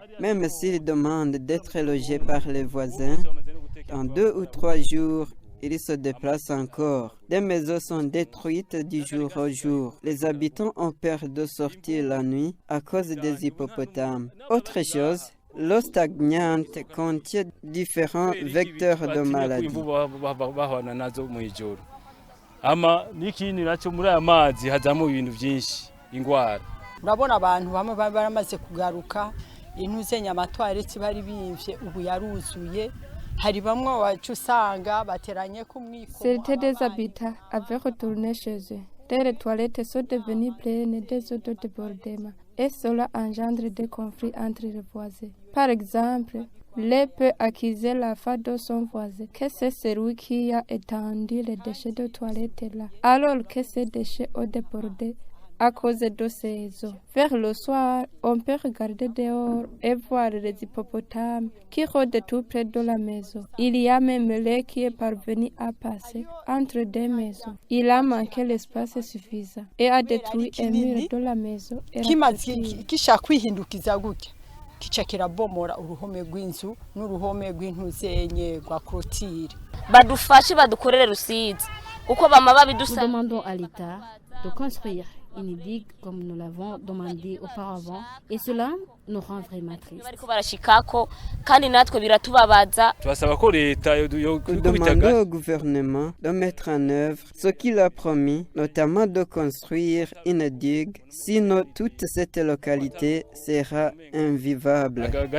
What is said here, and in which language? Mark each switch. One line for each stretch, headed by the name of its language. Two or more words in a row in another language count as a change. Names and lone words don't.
French: Même s'ils demandent d'être logés par les voisins, en 2 ou 3 jours, ils se déplacent encore. Des maisons sont détruites du jour au jour. Les habitants ont peur de sortir la nuit à cause des hippopotames. Autre chose, l'eau stagnante contient différents vecteurs de maladies.
Rundi: Urabona abantu bamwe baramaze kugaruka intuzenya amatwaretse bari bimvye ubu yaruzuye hari bamwe wacu usanga bateranye ku mwiko.
French: Certains des habitants avaient retourné chez eux. Les toilettes sont devenues pleines des eaux de débordement et cela engendre des conflits entre les voisins. Par exemple, l'un peut accuser la femme de son voisin que c'est celui qui a étendu les déchets de toilette là, alors que ces déchets ont débordé à cause de ces eaux. Vers le soir, on peut regarder dehors et voir les hippopotames qui rôdent tout près de la maison. Il y a même l'un qui est parvenu à passer entre deux maisons. Il a manqué l'espace suffisant et a détruit un mur de la maison.
Rundi: Kica kirabomora uruhome rw'inzu n'uruhome rw'intuzenye rwa clôture. Badufashe badukorere Rusizi kuko bama babidusaba.
French: Nous demandons à l'État de construire une digue comme nous l'avons demandé auparavant et cela nous rend vraiment tristes. Nous demandons au gouvernement de mettre en œuvre ce qu'il a promis, notamment de construire une digue, sinon toute cette localité sera invivable.